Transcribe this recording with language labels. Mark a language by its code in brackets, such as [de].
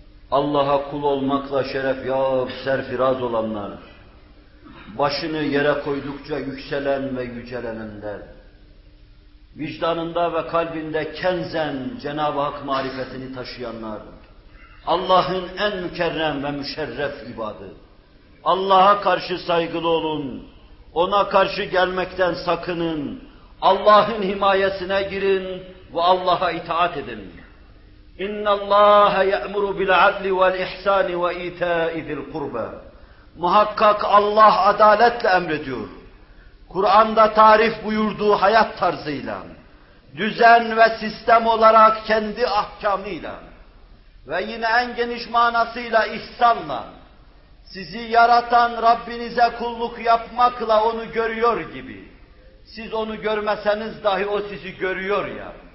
[tr] Allah'a kul olmakla şeref yahut serfiraz olanlar, başını yere koydukça yükselen ve yücelenenler, vicdanında ve kalbinde kenzen Cenab-ı Hak marifetini taşıyanlar, Allah'ın en mükerrem ve müşerref ibadı. Allah'a karşı saygılı olun, ona karşı gelmekten sakının, Allah'ın himayesine girin ve Allah'a itaat edin. [ar] اِنَّ اللّٰهَ يَأْمُرُ بِالْعَدْلِ وَالْإِحْسَانِ وَاِيْتَاءِ ذِي الْقُرْبَى [tr] Muhakkak Allah adaletle emrediyor. Kur'an'da tarif buyurduğu hayat tarzıyla, düzen ve sistem olarak kendi ahkamıyla ve yine en geniş manasıyla ihsanla, sizi yaratan Rabbinize kulluk yapmakla onu görüyor gibi, siz onu görmeseniz dahi o sizi görüyor ya,